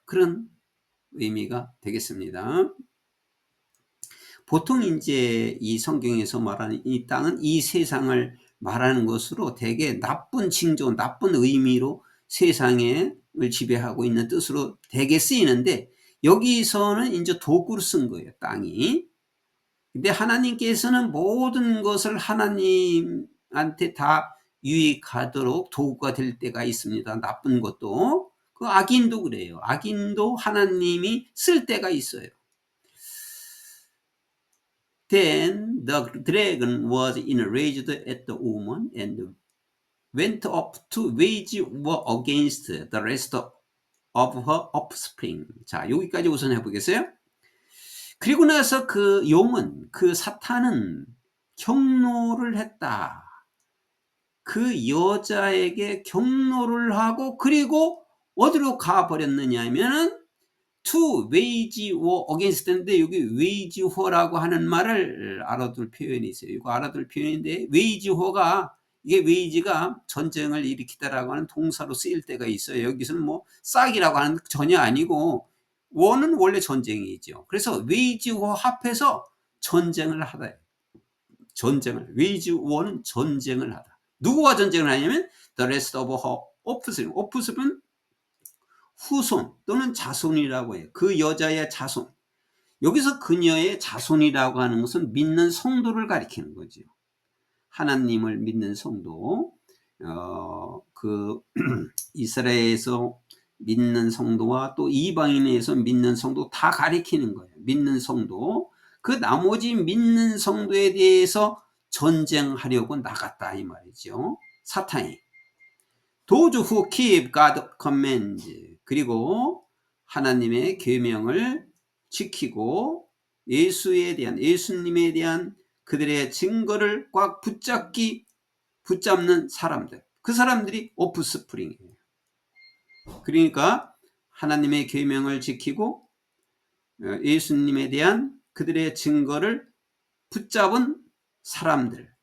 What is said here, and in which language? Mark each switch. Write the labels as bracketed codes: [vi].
[ko] 그런 의미가 되겠습니다. 보통 이제 이 성경에서 말하는 이 땅은 이 세상을 말하는 것으로 되게 나쁜 징조, 나쁜 의미로 세상을 지배하고 있는 뜻으로 되게 쓰이는데, 여기서는 이제 도구로 쓴 거예요, 땅이. 근데 하나님께서는 모든 것을 하나님한테 다 유익하도록 도구가 될 때가 있습니다. 나쁜 것도. 그 악인도 그래요. 악인도 하나님이 쓸 때가 있어요. [en] Then the dragon was enraged at the woman and went up to wage war against the rest of her offspring. [ko] 자, 여기까지 우선 해보겠어요? 그리고 나서 그 용은, 그 사탄은 경노를 했다. 그 여자에게 경노를 하고 그리고 어디로 가버렸느냐 하면은 [en] to wage war against [ko] 인데 여기 wage war라고 하는 말을 알아둘 표현이 있어요. 이거 알아둘 표현인데 wage war가 이게 wage가 전쟁을 일으키다라고 하는 동사로 쓰일 때가 있어요. 여기서는 뭐 싹이라고 하는 전혀 아니고 war는 원래 전쟁이죠. 그래서 wage war 합해서 전쟁을 하다. 전쟁을 wage war는 전쟁을 하다. 누구와 전쟁을 하냐면 [en] the rest of her offspring. [ko] offspring은 후손 또는 자손이라고 해요. 그 여자의 자손. 여기서 그녀의 자손이라고 하는 것은 믿는 성도를 가리키는 거죠. 하나님을 믿는 성도. 그 이스라엘에서 믿는 성도와 또 이방인에서 믿는 성도 다 가리키는 거예요. 믿는 성도. 그 나머지 믿는 성도에 대해서 전쟁하려고 나갔다 이 말이죠. 사탄이. [en] Those who keep God's commands. [ko] 그리고 하나님의 계명을 지키고 예수님에 대한 그들의 증거를 꽉 붙잡는 사람들. 그 사람들이 오프스프링이에요. 그러니까 하나님의 계명을 지키고 예수님에 대한 그들의 증거를 붙잡은 사람들.